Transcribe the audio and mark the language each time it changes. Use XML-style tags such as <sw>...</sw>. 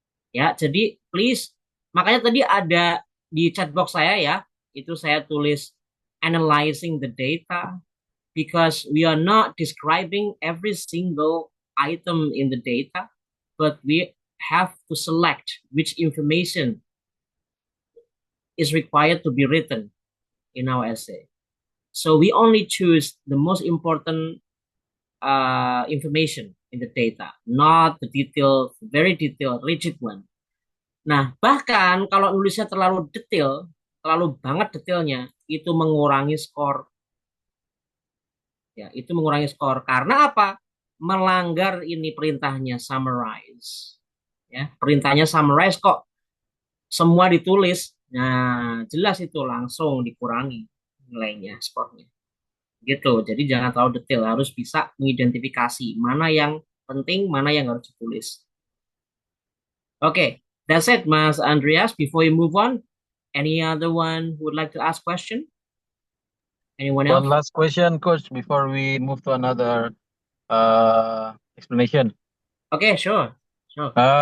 <id>Ya, jadi please, makanya tadi ada di chat box saya ya, itu saya tulis</id> <en>analyzing the data, because we are not describing every single item in the data, but we have to select which information is required to be written in our essay. So we only choose the most important information in the data, not the detailed, very detailed, rigid one.</en> <id>Nah, bahkan kalau nulisnya terlalu detail, terlalu banget detailnya, itu mengurangi skor. Ya, itu mengurangi skor. Karena apa? Melanggar ini perintahnya summarize. Ya, perintahnya summarize kok semua ditulis. Nah, jelas itu langsung dikurangi nilainya, skornya. Gitu. Jadi jangan terlalu detail, harus bisa mengidentifikasi mana yang penting, mana yang harus ditulis.</id> <en>Oke, that's it, Mas Andreas. Before you move on, any other one who would like to ask question? Anyone One else? last question, Coach, before we move to another explanation. Okay, sure. Sure.</en>